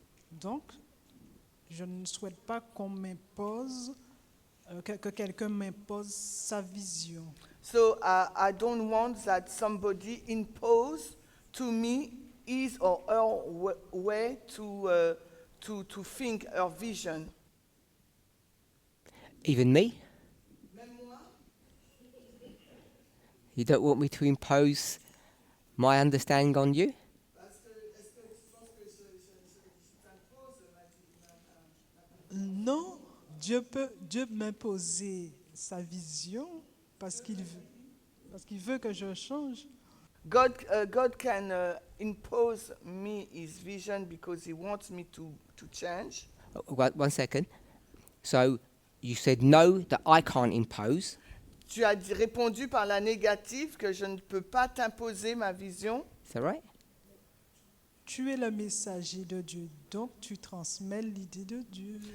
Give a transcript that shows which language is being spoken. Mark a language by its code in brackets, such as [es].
[fr] Donc, je ne souhaite pas qu'on m'impose, que quelqu'un m'impose sa vision. [en] So I don't want that somebody impose to me his or her way to think, her vision. Even me? You don't want me to impose my understanding on you? [fr] Non, Dieu peut m'imposer sa vision parce qu'il veut que je change. [en] God can impose me his vision because he wants me to change. One second. So you said no, that I can't impose. [fr] Tu as répondu par la négative que je ne peux pas t'imposer ma vision. [en] Is that right? [fr] Tu es le messager de Dieu, donc tu transmets l'idée de Dieu.